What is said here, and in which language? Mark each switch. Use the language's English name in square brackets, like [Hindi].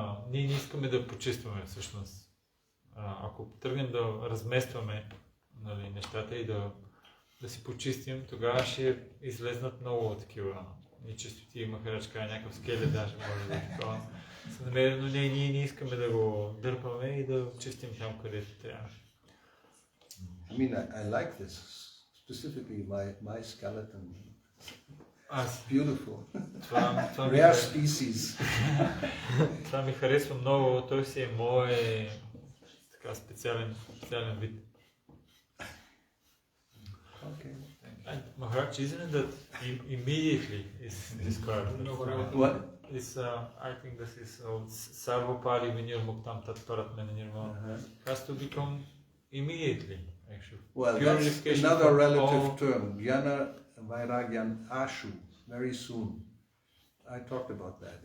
[Bulgarian] Ние не искаме да почистваме всъщност. Ако тръгнем да разместваме, нали, нещата и да си почистим, тогава ще излезнат много такива нечистоти. Махарадж някакъв скелет даже може да е такова. Се намери, но ние не искаме да го дърпаме и да чистим там, където трябва. [English] I mean, I like this, specifically my skeleton. It's beautiful. Rare species. [Bulgarian] Това ми харесва много, той си е мой така специален вид. [English] Okay. Maharaj, isn't it that immediately is described? What? I think this is [Sanskrit] Sarvapari Vinirmuktam Tatparatmana Nirvana. [English] Has to become immediately, actually. Well, that's another relative term. [Sanskrit] Jnana Vairagyan Ashu, [English] very soon. I talked about that.